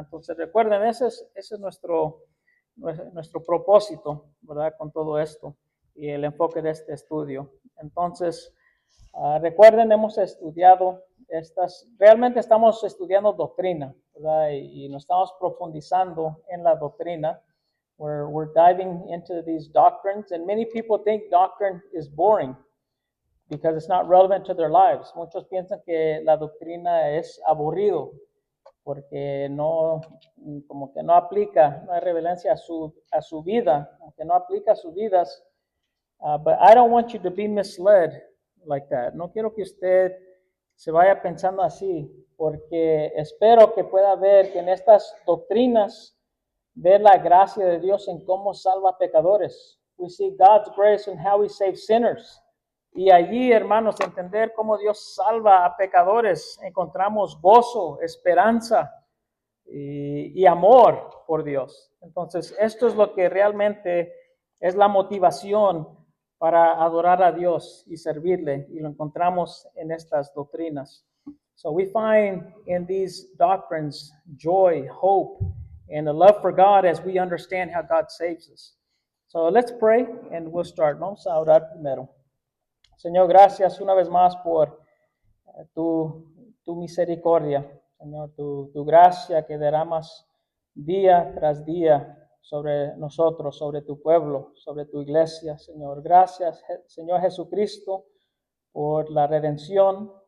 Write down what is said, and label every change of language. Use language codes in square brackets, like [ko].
[es] Entonces recuerden, ese es nuestro propósito, ¿verdad? Con todo esto y el enfoque de este estudio. Entonces, recuerden, hemos estudiado realmente estamos estudiando doctrina, ¿verdad? Y nos estamos profundizando en la doctrina. [en] We're diving into these doctrines, and many people think doctrine is boring because it's not relevant to their lives. [es] Muchos piensan que la doctrina es aburrido porque como que no aplica, no hay relevancia a su vida, aunque no aplica a sus vidas. [en] But I don't want you to be misled like that. [es] No quiero que usted se vaya pensando así, porque espero que pueda ver que en estas doctrinas ver la gracia de Dios en cómo salva pecadores. [en] We see God's grace in how He saves sinners. [es] Y allí, hermanos, entender cómo Dios salva a pecadores, encontramos gozo, esperanza y amor por Dios. Entonces, esto es lo que realmente es la motivación para adorar a Dios y servirle, y lo encontramos en estas doctrinas. [en] So we find in these doctrines joy, hope, and a love for God as we understand how God saves us. So let's pray and we'll start. [es] Vamos a orar primero. Señor, gracias una vez más por tu misericordia, Señor, tu gracia que derramas día tras día sobre nosotros, sobre tu pueblo, sobre tu iglesia, Señor. Gracias, Señor Jesucristo, por la redención.